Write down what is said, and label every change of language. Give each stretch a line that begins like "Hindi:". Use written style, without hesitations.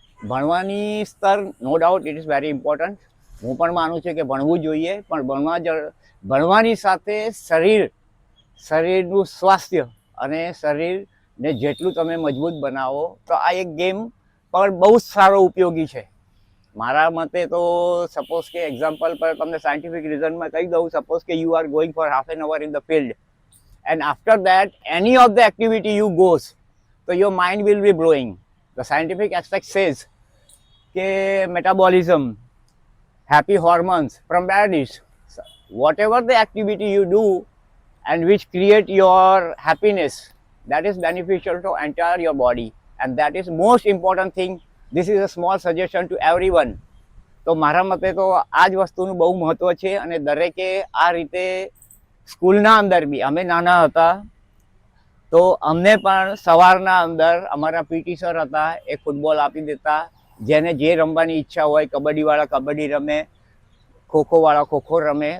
Gujarati: ભણવાની સ્તર
English: No doubt it is very important.
Gujarati: હું પણ માનું છું કે ભણવું જોઈએ, પણ ભણવાની સાથે શરીરનું સ્વાસ્થ્ય અને શરીરને જેટલું તમે મજબૂત બનાવો તો આ એક ગેમ પણ બહુ જ સારો ઉપયોગી છે. મારા મતે તો સપોઝ કે એક્ઝામ્પલ
English: પર તમને સાયન્ટિફિક રીઝનમાં કહી દઉં, સપોઝ કે you are going for half an hour in the field and after that any of the activity you goes, so your mind will be blowing. The scientific aspect says ke metabolism, happy hormones from bodies, whatever the activity you do and which create your happiness, that is beneficial to entire your body, and that is most important thing. This is a small suggestion to everyone.
Gujarati: તો મારા મતે તો આ જ વસ્તુનું બહુ મહત્વ છે અને દરેકે આ રીતે સ્કૂલના અંદર બી, અમે નાના હતા તો અમને પણ સવારના અંદર અમારા પીટી સર હતા, એ ફૂટબોલ આપી દેતા. જેને જે રમવાની ઈચ્છા હોય, કબડ્ડીવાળા કબડ્ડી રમે, ખોખોવાળા ખોખો રમે.